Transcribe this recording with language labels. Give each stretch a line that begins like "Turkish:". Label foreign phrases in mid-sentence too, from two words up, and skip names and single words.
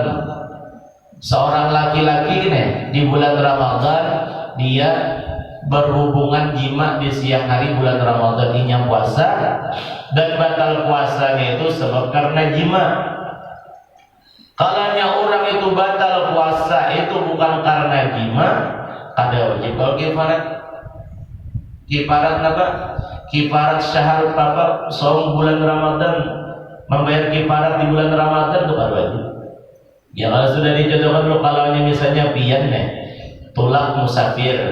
Indonesian: Seorang laki-laki nih di bulan Ramadan dia berhubungan jima di siang hari bulan Ramadan ini puasa, dan batal puasanya itu sebab karena jima.
Banjar: Kalanya orang itu batal puasa itu bukan karena jima, kada wajib kalau kifarat.
Indonesian: Kifarat apa? Kifarat syahr apa?
Banjar: Saum bulan Ramadan, membayar kifarat di bulan Ramadan itu kada wajib. Ya kalau sudah dicontohkan dulu, kalau misalnya pian nih, tulak musafir.